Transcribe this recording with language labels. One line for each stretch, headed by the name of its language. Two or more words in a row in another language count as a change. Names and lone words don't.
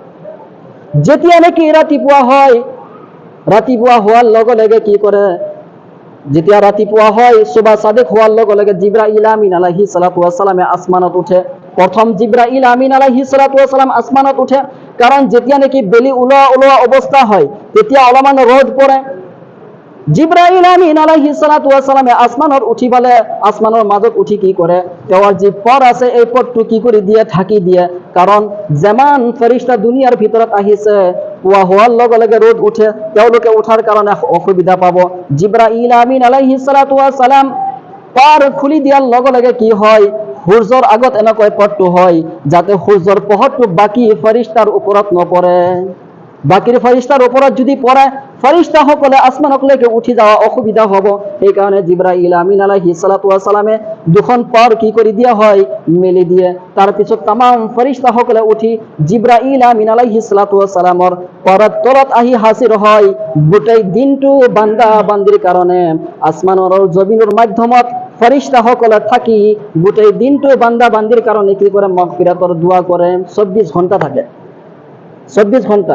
Assamese: যেতিয়া নাকি ৰাতিপুৱা হয়, ৰাতিপুৱা হোৱাৰ লগে লগে কি কৰে? যেতিয়া ৰাতিপুৱা হয়,
Arabic: صبح صادق
Assamese: হোৱাৰ লগে লগে জিবরাইল আমিন
Arabic: عليه الصلاة والسلام
Assamese: আসমানত উঠে। প্ৰথম জিবরাইল আমিন
Arabic: عليه الصلاة والسلام
Assamese: আসমানত উঠে, কাৰণ যেতিয়া নাকি বেলি ওলোৱা ওলোৱা অৱস্থা হয় তেতিয়া অলপমান ৰ'দ পৰে। জিবরাইল আমিন
Arabic: عليه الصلاة والسلام
Assamese: আসমানত উঠি পেলাই আসমানৰ মাজত উঠি কি কৰে? তেওঁৰ যি পৰ আছে এই পৰটো কি কৰি দিয়ে? ঢাকি দিয়ে। কাৰণ যেমান ফেরেশতা দুনিয়াৰ ভিতৰত আহিছে, পুৱা হোৱাৰ লগে লগে ৰ'দ উঠে, তেওঁলোকে উঠাৰ কাৰণে অসুবিধা পাব। জিবরাইল আমিন
Arabic: عليه الصلاة والسلام
Assamese: পৰ খুলি দিয়াৰ লগে লগে কি হয়? সূৰ্যৰ আগত এনেকৈ পৰটো হয় যাতে সূৰ্যৰ পোহৰটো বাকী ফেরেশতাৰ ওপৰত নপৰে। বাকিৰ ফেরেশতাৰ ওপৰত যদি পৰে, ফেরেশতাসকলে আসমানলৈকে উঠি যাওয়া অসুবিধা হ'ব। সেইকাৰণে জিবরাইল আমিন
Arabic: عليه الصلاة والسلام
Assamese: দুখন পৰ কি কৰি দিয়া হয়? মেলি দিয়ে। তাৰপিছত তামাম ফেরেশতাসকলে উঠি জিবরাইল আমিন
Arabic: عليه الصلاة والسلام
Assamese: পৰত তলত আহি হাজিৰ হয়। গোটেই দিনটো বান্দা বান্দিৰ কাৰণে আসমানৰ জমিনৰ মাধ্যমত ফেরেশতাসকলে থাকি গোটেই দিনটো বান্দা বান্দিৰ কাৰণে কি কৰে? মাগফিরাতৰ দোয়া কৰে। 24 ঘণ্টা থাকে, 24 ঘণ্টা।